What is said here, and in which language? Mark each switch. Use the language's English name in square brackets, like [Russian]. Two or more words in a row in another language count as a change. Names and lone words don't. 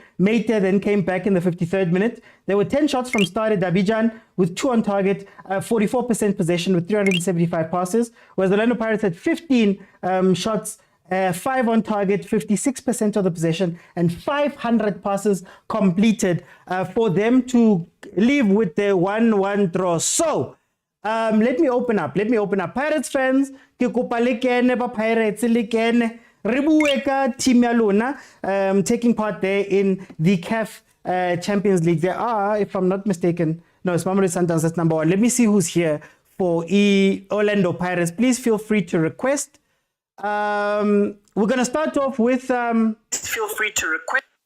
[English] Meite then came back in the 53rd minute. There were 10 shots from Stade d'Abidjan with 2 on target, 44% possession with 375 passes, whereas the Orlando Pirates had 15 shots, 5 on target, 56% of the possession, and 500 passes completed for them to leave with their 1-1 draw. So, let me open up. Pirates fans, [Southern Sotho] ke kopa le kene ba Pirates le kene. Ribueka team ya lona [English] taking part there in the CAF Champions League. There are, if I'm not mistaken, no, it's Mamelodi Sundowns, that's number 1. Let me see who's here for Orlando Pirates. Please feel free to request. We're going to start off with... feel free to request.